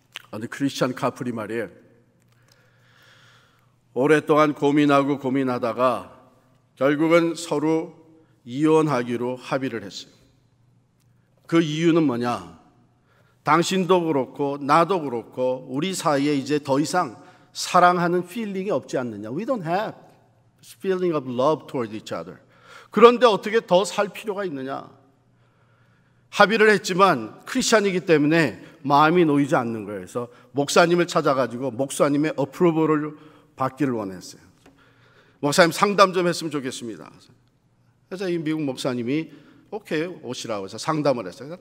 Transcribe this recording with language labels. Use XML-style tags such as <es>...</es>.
<ko>어느 크리스찬 카플이 말이에요, 오랫동안 고민하다가 결국은 서로 이혼하기로 합의를 했어요. 그 이유는 뭐냐? 당신도 그렇고 나도 그렇고 우리 사이에 이제 더 이상 사랑하는 필링이 없지 않느냐.</ko> <en>We don't have feeling of love toward each other.</en> <ko>그런데 어떻게 더 살 필요가 있느냐. 합의를 했지만 크리스찬이기 때문에 마음이 놓이지 않는 거예요. 그래서 목사님을 찾아가지고 목사님의 어프로벌을 받기를 원했어요. 목사님, 상담 좀 했으면 좋겠습니다. 그래서 이 미국 목사님이 오케이, 오시라고 해서 상담을 했어요.</ko>